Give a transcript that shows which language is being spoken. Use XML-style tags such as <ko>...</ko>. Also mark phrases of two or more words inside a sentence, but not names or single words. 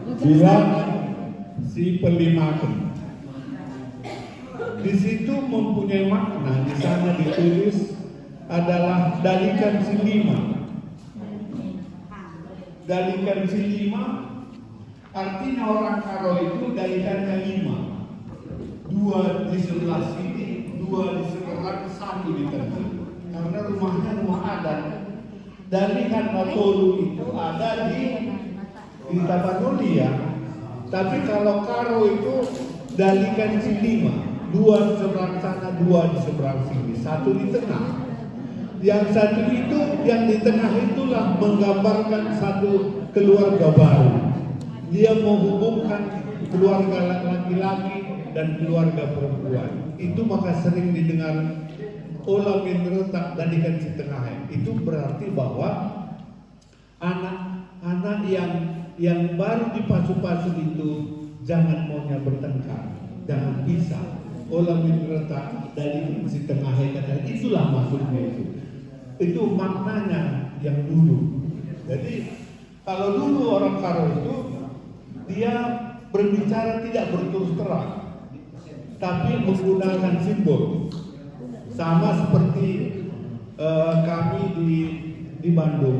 <id>bilang si Pelimaken. Di situ mempunyai makna, di sana ditulis adalah</id> <btx>dalikan si lima. Dalikan si lima</btx> <id>artinya orang Karo itu dalikannya 5. 2 di sebelah sini, 2 di sebelah, 1 di tengah. Karena rumahnya rumah adat. Dalikan Tolu itu ada di Tapanuli ya. Tapi kalau Karo itu</id> <btx>dalikan si 5,</btx> <id>2 di seberang sana, 2 di seberang sini, 1 di tengah. Yang satu itu, yang di tengah itulah menggambarkan satu keluarga baru. Dia menghubungkan keluarga laki-laki dan keluarga perempuan. Itu maka sering didengar</id> <btx>olah menretak dalikan si tengah.</btx> <id>Itu berarti bahwa anak-anak yang baru dipasu-pasu itu jangan maunya bertengkar, jangan pisah.</id> <btx>Olah menretak dalikan si tengah,</btx> <id>kata itulah maksudnya itu. Itu maknanya yang dulu. Jadi kalau dulu orang Karo itu dia berbicara tidak berterus terang, tapi menggunakan simbol. Sama seperti kami di Bandung.</id>